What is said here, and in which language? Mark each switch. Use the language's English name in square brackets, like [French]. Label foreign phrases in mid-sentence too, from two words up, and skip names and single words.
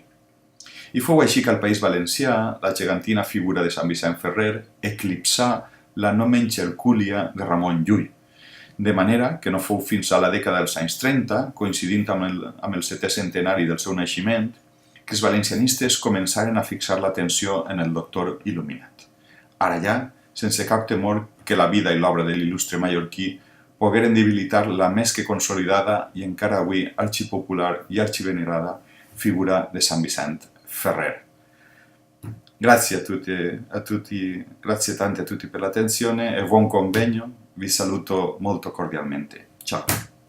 [Catalan] I fou així que al País Valencià la gegantina figura de Sant Vicent Ferrer eclipsà la no menys hercúlia de Ramon Llull, de manera que no fou fins a la dècada dels anys 30, coincidint amb el 7è centenari del seu naixement, que els valencianistes començaren a fixar l'atenció en el doctor il·luminat. ara ja, sense cap temor que la vida i l'obra de l'il·lustre mallorquí pogueren debilitar la més que consolidada i encara avui arxipopular i arxivenerada figura de San Vicent Ferrer. [Italian] Grazie a tutti, grazie tante a tutti per l'attenzione e buon convegno, vi saluto molto cordialmente. Ciao!